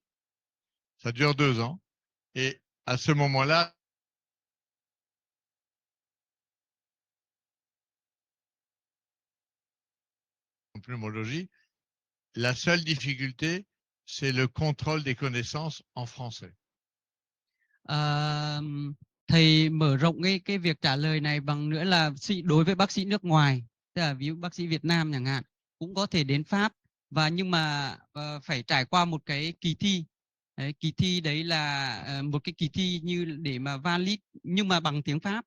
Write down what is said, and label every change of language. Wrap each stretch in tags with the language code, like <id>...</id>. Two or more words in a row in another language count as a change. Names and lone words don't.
<fr>Ça dure 2 ans. Et à ce moment-là, en pneumologie, la seule difficulté, c'est le contrôle des connaissances en français.</fr> <vi>Thầy mở rộng cái việc trả lời này bằng nữa là đối với bác sĩ nước ngoài, tức là ví dụ bác sĩ Việt Nam chẳng hạn, cũng có thể đến Pháp, và nhưng mà phải trải qua một cái kỳ thi. Đấy, kỳ thi đấy là một cái kỳ thi như để mà valid nhưng mà bằng tiếng Pháp.</vi>